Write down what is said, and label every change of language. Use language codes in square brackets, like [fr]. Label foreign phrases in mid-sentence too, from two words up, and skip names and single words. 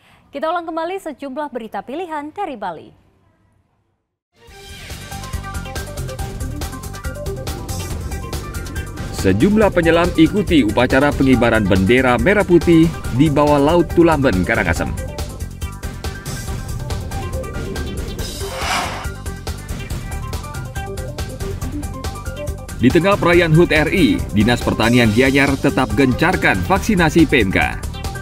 [id] Kita ulang kembali sejumlah berita pilihan dari Bali. Sejumlah penyelam ikuti upacara pengibaran bendera merah putih di bawah Laut Tulamben, Karangasem. Di tengah perayaan HUT RI, Dinas Pertanian Gianyar tetap gencarkan vaksinasi PMK.